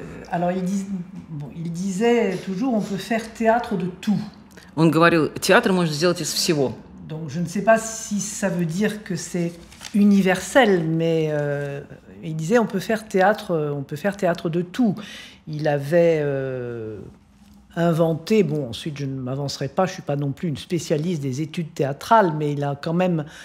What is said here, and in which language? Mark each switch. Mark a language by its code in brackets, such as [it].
[fr] Alors, il disait toujours, on peut faire théâtre de tout. [ru] Он говорил, театр можно сделать из всего. [fr] Donc, je ne sais pas si ça veut dire que c'est universel, mais il disait, on peut faire théâtre de tout. Il avait inventé, bon, ensuite, je ne m'avancerai pas, je ne suis pas non plus une spécialiste des études théâtrales, mais il a quand même